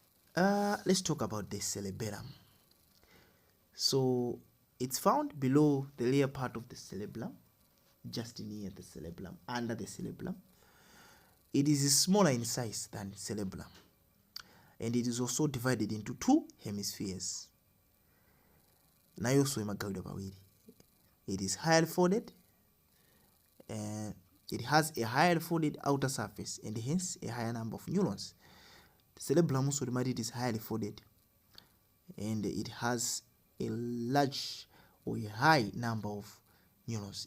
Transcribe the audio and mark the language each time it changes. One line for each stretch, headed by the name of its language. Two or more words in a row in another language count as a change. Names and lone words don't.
English: Let's talk about the cerebellum. So it's found below the layer part of the cerebellum, just near the cerebellum, under the cerebellum. It is smaller in size than cerebellum, and it is also divided into two hemispheres.
Nyanja: Nayo so imagawidwa pawiri.
English: It is higher folded, and it has a higher folded outer surface and hence a higher number of neurons. The cerebellum also it is highly folded, and it has a large or a high number of neurons.